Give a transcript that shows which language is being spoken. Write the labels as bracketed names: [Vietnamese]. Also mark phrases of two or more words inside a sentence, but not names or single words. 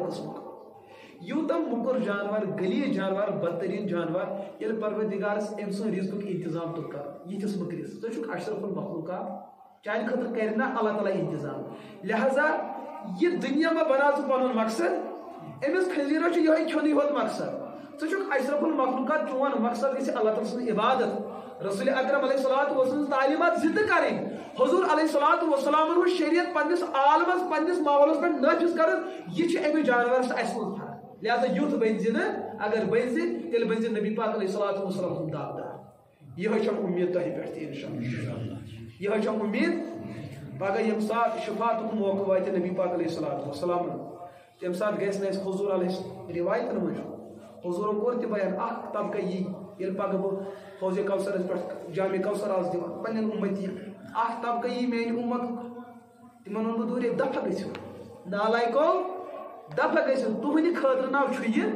[Kashmiri] قٕسمُک یوٗتاہ موٚکُر جانور غلیٖظ جانور بدتریٖن جانور ییٚلہِ پروردِگارس أمۍ سُنٛد رِزقُک انتظام توٚگ کرُن یِتھِس مٔکرِس ژٕ چھُکھ اشرف المخلوقات چانہِ خٲطرٕ کرِ نہ اللہ تعالیٰ انتظام لہذا یہِ دُنیا ما بناو ژٕ پنُن مقصد أمِس خنزیٖرس چھُ یِہوٚے کھیوٚنٕے ہوت مقصد ژٕ چھُکھ اشرف المخلوقات چون مقصد گژھِ اللہ تعالیٰ سٕنٛز عبادت رسول اکرم علیہ الصلوۃ والسلام تعلیمات زندٕ کرٕنۍ حضور علیہ الصلوۃ والسلامن ہُنٛد شریعت پننِس عالمس پننِس ماحولس پٮ۪ٹھ نٲفِظ کرُن یہِ چھُ امہِ جانورس تہٕ اَسہِ منٛز فرق لہذا یُتھ بٔنۍ زِ نہٕ اگر بٔنۍ زِ تیٚلہِ بٔنۍ زِ نبی پاک علیہ الصلوۃ والسلام سُنٛد تابدار یِہوٚے چھم اُمید تۄہہِ پٮ۪ٹھ تہِ انشاء اللہ یِہوٚے چھم اُمید پگاہ ییٚمہِ ساتہٕ شفاعتُک موقعہٕ واتہِ نبی پاک علیہ الصلوۃ والسلامن تمہِ ساتہٕ گژھِ نہٕ اَسہِ حضور علیہ رِوایتن منٛز حضورن کوٚر تہِ بیان اکھ طبقہٕ یی ییٚلہِ پگہہ بہٕ حوضِ کوثرس پٮ۪ٹھ جامع کوثر آسہٕ دِوان پننٮ۪ن اُمتی اکھ طبقہٕ یی میانہِ اُمتُک تِمن ووٚن بہٕ دوٗرے دفع گٔژھِو نالایکو دفع گٔژھِو تُہنٛدِ خٲطرٕ ناو چھُ